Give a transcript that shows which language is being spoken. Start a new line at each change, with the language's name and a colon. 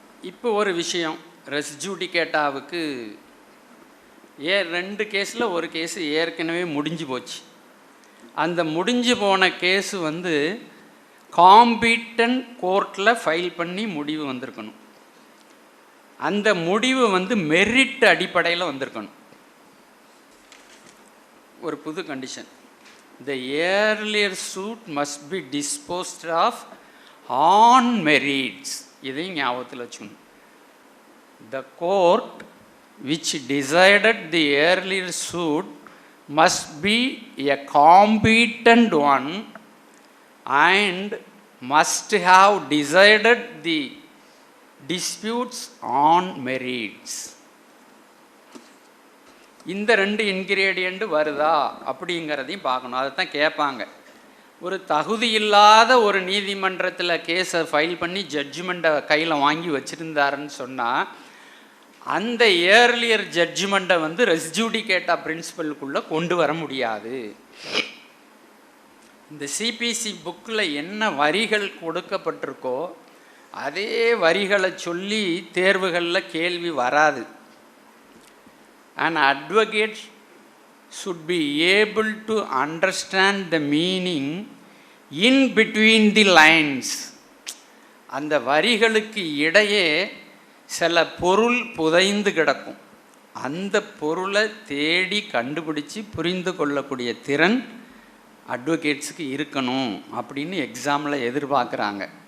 Tamil: இப்போ ஒரு விஷயம், ரெஸ் ஜுடிகேட்டாவுக்கு 2 கேஸில் ஒரு கேஸு ஏற்கனவே முடிஞ்சு போச்சு. அந்த முடிஞ்சு போன கேஸு காம்பீட்டன்ட் கோர்ட்டில் ஃபைல் பண்ணி முடிவு வந்திருக்கணும். அந்த முடிவு மெரிட் அடிப்படையில் வந்திருக்கணும். ஒரு புது condition,
English: the earlier suit must be disposed of on merits.
Tamil: இதையும் ஞாபகத்தில் வச்சுக்கணும்.
English: The court which decided the earlier suit must be a competent one and must have decided the disputes on merits.
Tamil: இந்த 2 இன்கிரீடியண்ட் வருதா அப்படிங்கிறதையும் பார்க்கணும். அதை தான் கேட்பாங்க. ஒரு தகுதி இல்லாத ஒரு நீதிமன்றத்தில் கேஸை ஃபைல் பண்ணி ஜட்ஜ்மெண்ட்டை கையில் வாங்கி வச்சுருந்தாருன்னு சொன்னால் அந்த ஏர்லியர் ஜட்ஜ்மெண்ட்டை ரெஸ் ஜுடிகேட்டா பிரின்சிபலுக்குள்ளே கொண்டு வர முடியாது. இந்த சிபிசி புக்கில் என்ன வரிகள் கொடுக்கப்பட்டிருக்கோ அதே வரிகளை சொல்லி தேர்வுகளில் கேள்வி வராது.
English: An advocate should be able to understand the meaning in between the lines.
Tamil: அந்த வரிகளுக்கு இடையே சில பொருள் புதைந்து கிடக்கும். அந்த பொருளை தேடி கண்டுபிடிச்சி புரிந்து கொள்ளக்கூடிய திறன் அட்வொகேட்ஸுக்கு இருக்கணும் அப்படின்னு எக்ஸாமில் எதிர்பார்க்குறாங்க.